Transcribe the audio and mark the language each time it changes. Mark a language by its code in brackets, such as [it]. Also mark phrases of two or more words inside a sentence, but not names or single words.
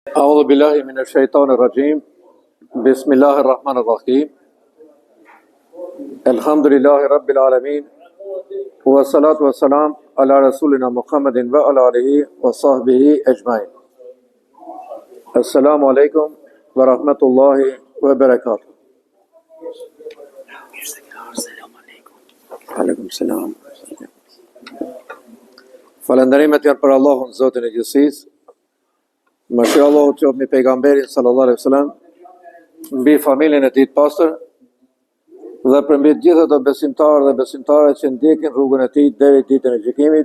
[ar] أعوذ بالله من الشيطان الرجيم بسم الله الرحمن الرحيم الحمد لله رب العالمين والصلاة والسلام على رسولنا محمد وعلى آله وصحبه أجمعين السلام عليكم ورحمة الله وبركاته عليكم السلام [sq] Falënderimet janë për Allahun, Zotin e gjithësisë. Mëshira e Allahut qoftë mbi pejgamberin [ar] صلى الله عليه وسلم, [sq] mbi familjen e tij të pastër dhe për mbi të gjithë ato besimtarë dhe besimtare që ndjekin rrugën e tij deri ditën e gjykimit.